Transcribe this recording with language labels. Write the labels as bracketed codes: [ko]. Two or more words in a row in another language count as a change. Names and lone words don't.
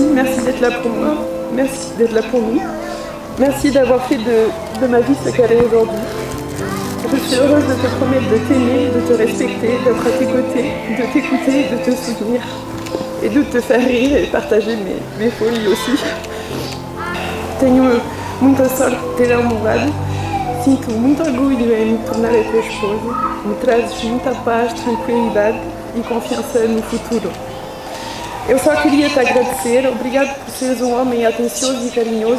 [fr] Merci d'être là pour moi. Merci d'être là pour nous. Merci d'avoir fait de ma vie ce qu'elle est aujourd'hui. Je suis heureuse de te promettre de t'aimer, de te respecter, d'être à tes côtés, de t'écouter, de te soutenir et de te faire rire et partager mes folies aussi. [pt] Tenho muita sorte de ter namorado. Sinto muito orgulho em me tornar a tua esposa. Me trazes muita paz, tranquilidade e confiança no futuro. Eu só queria te agradecer. Obrigado por seres um homem atencioso e carinhoso.